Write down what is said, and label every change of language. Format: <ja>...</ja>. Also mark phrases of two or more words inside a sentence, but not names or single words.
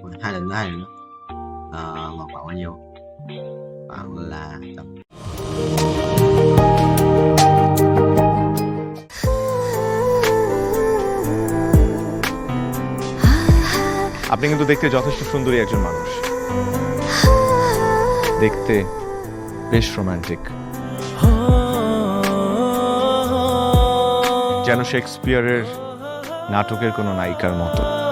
<vi>hai lần nữa. Ngọt khoảng bao nhiêu? Khoảng là tầm</vi> <bn>আপনি কিন্তু দেখতে যথেষ্ট সুন্দরী একজন মানুষ, দেখতে বেশ রোমান্টিক, যেন শেক্সপিয়ারের নাটকের কোনো নায়িকার মতো।</bn>